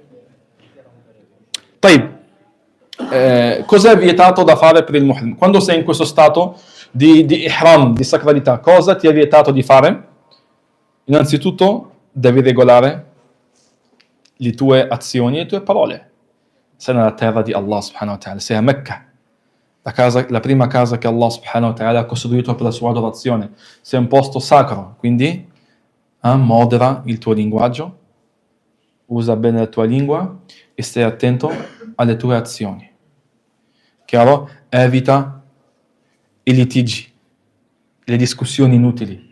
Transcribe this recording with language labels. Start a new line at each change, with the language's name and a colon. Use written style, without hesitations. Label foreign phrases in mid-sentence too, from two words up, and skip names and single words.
Italian: Poi, cos'è vietato da fare per il muhrim? Quando sei in questo stato di ihram, di sacralità, cosa ti è vietato di fare? Innanzitutto devi regolare le tue azioni e le tue parole. Sei nella terra di Allah
Arabic: سبحانه وتعالى,
Italian: sei a Mecca, la prima casa che Allah
Arabic: سبحانه وتعالى
Italian: ha costruito per la sua adorazione, sei un posto sacro, quindi modera il tuo linguaggio, usa bene la tua lingua e stai attento alle tue azioni. Chiaro? Evita i litigi, le discussioni inutili.